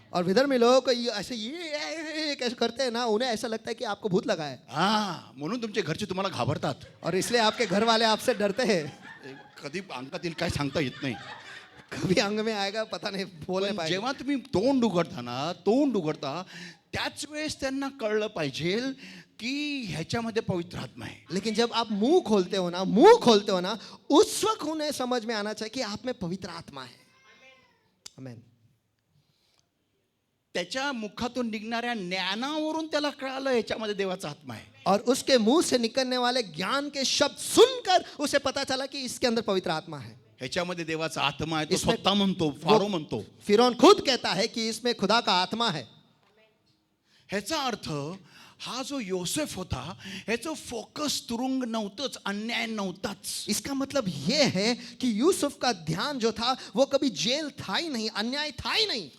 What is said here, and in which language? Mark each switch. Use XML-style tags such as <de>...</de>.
<hi>और विधर्मी लोगों को ऐसे ये ये कैसे करते हैं ना, उन्हें ऐसा लगता है कि आपको भूत लगा है,</hi> <mr>हा, म्हणून तुमचे घरचे तुम्हाला घाबरतात.</mr> <hi>और इसलिए आपके घर वाले आपसे डरते हैं.</hi> <mr>कधी अंगात येईल काय सांगता येत नाही.</mr> <hi>कभी अंग में आएगा पता नहीं, बोल नहीं</hi> <mr>पण</mr> <hi>पाएगा.</hi> <mr>जेव्हा तुम्ही तोंड उघडता त्याच वेळेस त्यांना कळलं पाहिजे की ह्याच्यामध्ये पवित्र आत्मा आहे.</mr> <hi>लेकिन जब आप मुंह खोलते हो ना, उस वक्त उन्हें समझ में आना चाहिए कि आप में पवित्र आत्मा है. आमेन.</hi> <mr>त्याच्या मुखातून निघणाऱ्या ज्ञानावरून त्याला कळालं ह्याच्यामध्ये देवाचा आत्मा आहे.</mr> <hi>और उसके मुंह से निकलने वाले ज्ञान के शब्द सुनकर उसे पता चला कि इसके अंदर पवित्र आत्मा है.</hi> <mr>ह्याच्यामध्ये देवाचा आत्मा आहे. तो</mr> <hi>इसमें-</hi> <mr>स्वतः म्हणतो, फारो म्हणतो.</mr> <hi>फिरौन खुद कहता है कि इसमें खुदा का आत्मा है.</hi> <mr>ह्याचा अर्थ हा जो योसेफ होता ह्याचं फोकस तुरुंग नव्हतंच, अन्याय नव्हताच.</mr> <hi>इसका मतलब यह है कि यूसुफ का ध्यान जो था वो कभी जेल था ही नहीं, अन्याय था ही नहीं.</hi>